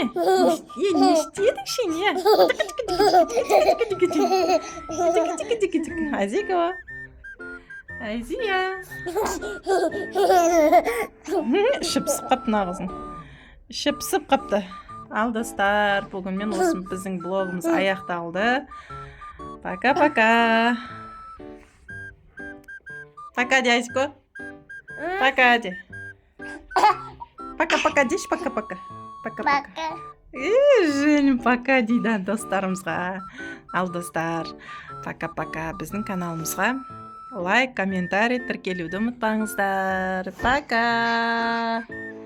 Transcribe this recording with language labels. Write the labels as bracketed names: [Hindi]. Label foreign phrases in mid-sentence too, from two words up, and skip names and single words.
[Kazakh] Не істедің сен, не? Азика. Азия. Іші пысып қапты мына қызың. Іші пысып қапты. Ал достар, бүгінмен осы біздің блогымыз аяқталды. [Russian] Пока-пока. Пока, дядько. Пока, де. Пока-пока [Kazakh] дейші, [Russian] пока-пока. Пока-пока. [Kazakh] Женім, пока дейді достарымызға. Ал достар, [Russian] пока-пока [Kazakh] біздің каналымызға лайк, комментарий, тіркелуді ұмытпаңыздар. [Russian] Пока.